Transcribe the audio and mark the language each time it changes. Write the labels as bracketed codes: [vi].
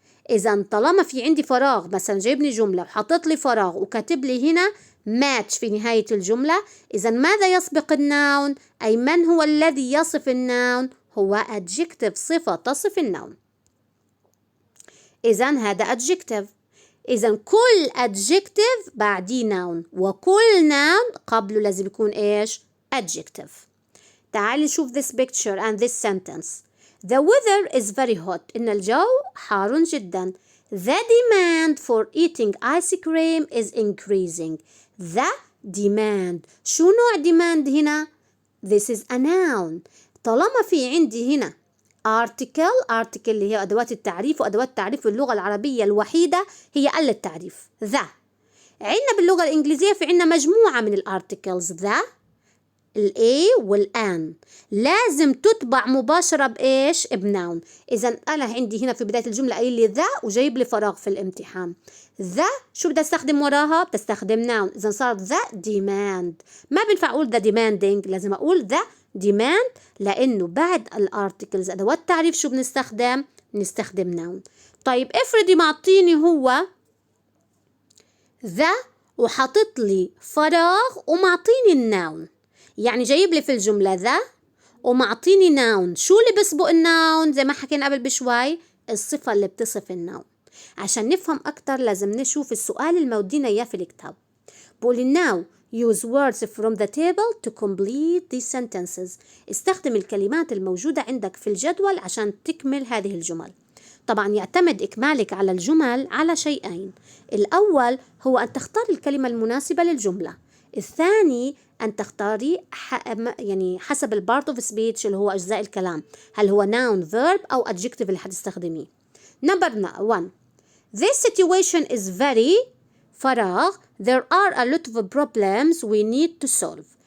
[ar] إذا طالما في عندي فراغ مثلا جايبني جملة وحطت لي فراغ وكاتب لي هنا match في نهاية الجملة، إذا ماذا يسبق الnoun؟ أي من هو الذي يصف الnoun؟ هو adjective صفة تصف الnoun. إذا هذا adjective. إذا كل adjective بعديه noun وكل noun قبله لازم يكون إيش؟ adjective. تعالي نشوف [en] this picture and this sentence. The weather is very hot. [ar] إن الجو حار جدا. [en] The demand for eating ice cream is increasing. The demand. [ar] شو نوع demand هنا؟ [en] This is a noun. [ar] طالما في عندي هنا article اللي هي أدوات التعريف، وأدوات التعريف في اللغة العربية الوحيدة هي ال التعريف the. عندنا باللغة الإنجليزية في عندنا مجموعة من الارتكلز the الA والآن لازم تتبع مباشرة بإيش؟ بناون. إذا أنا عندي هنا في بداية الجملة قايل لي ذا وجايب لي فراغ في الامتحان. ذا شو بدي استخدم وراها؟ بتستخدم ناون. إذا صارت ذا demand. ما بنفع أقول ذا demanding، لازم أقول ذا demand لأنه بعد الارتكلز أدوات التعريف شو بنستخدم noun. طيب افرضي معطيني هو ذا وحاطط لي فراغ ومعطيني الناون، يعني جايب لي في الجملة ذا ومعطيني ناون. شو اللي بسبق الناون؟ زي ما حكينا قبل بشوي، الصفة اللي بتصف الناون. عشان نفهم أكتر لازم نشوف السؤال المودينا إياه في الكتاب. [en] بقول now use words from the table to complete these sentences. [ar] استخدم الكلمات الموجودة عندك في الجدول عشان تكمل هذه الجمل. طبعا يعتمد إكمالك على الجمل على شيئين. الأول هو أن تختار الكلمة المناسبة للجملة. الثاني أن تختاري يعني حسب البارت اوف سبيتش اللي هو أجزاء الكلام، هل هو noun verb أو adjective اللي حتستخدميه. [en] Number 1 This situation is very فراغ there are a lot of problems we need to solve.